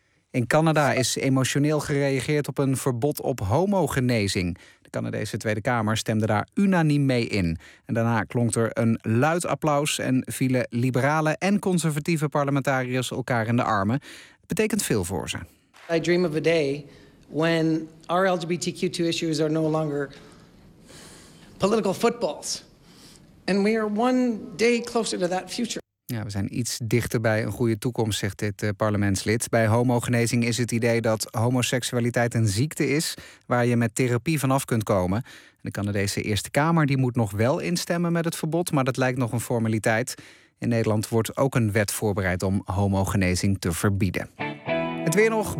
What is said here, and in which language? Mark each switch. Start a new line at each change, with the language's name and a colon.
Dutch: In Canada is emotioneel gereageerd op een verbod op homogenezing. De Canadese Tweede Kamer stemde daar unaniem mee in. En daarna klonk er een luid applaus en vielen liberale en conservatieve parlementariërs elkaar in de armen. Het betekent veel voor ze.
English: I dream of a day when our LGBTQ2 issues are no longer political footballs. And we are one day closer to that future.
Dutch: Ja, we zijn iets dichter bij een goede toekomst, zegt dit parlementslid. Bij homogenezing is het idee dat homoseksualiteit een ziekte is waar je met therapie vanaf kunt komen. De Canadese Eerste Kamer die moet nog wel instemmen met het verbod, maar dat lijkt nog een formaliteit. In Nederland wordt ook een wet voorbereid om homogenezing te verbieden. Het weer nog.